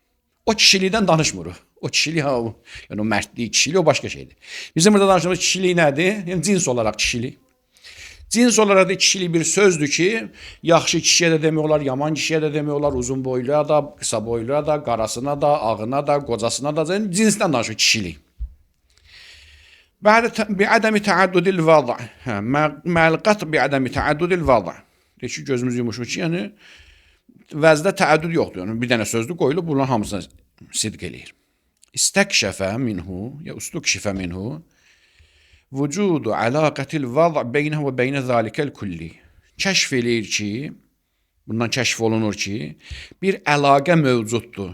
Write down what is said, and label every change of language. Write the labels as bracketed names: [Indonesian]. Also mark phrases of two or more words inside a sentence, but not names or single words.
[Azerbaijani] O kişilikdən danışmırıq. O kişilik, yəni o mərdlik, kişilik o başqa şeydir. Bizim burada danışdığımız kişilik nədir? Yəni cins olaraq kişilik. Cins olaraq da kişilik bir sözdür ki, yaxşı kişiyə də demək olar, yaman kişiyə də demək olar, uzun boyluya da, qısa boyluya da, qarasına da, ağına da, qocasına da, yəni cinsdən danışır kişilik. [Arabic] بعدم تعدد الوضع مع القطع بعدم تعدد الوضع. [Azerbaijani] Deyir ki, gözümüz yumuşmuş ki, yəni vəzdə təəddüd yoxdur. Yəni bir dənə sözdür qoyulub, bunların hamısını sidq eləyir. [Arabic] استكشف منه أو استكشف منه وجود علاقة الوضع بينه وبين ذلك الكلي. [Azerbaijani] Kəşf eləyir ki, bundan kəşf olunur ki, bir əlaqə mövcuddur.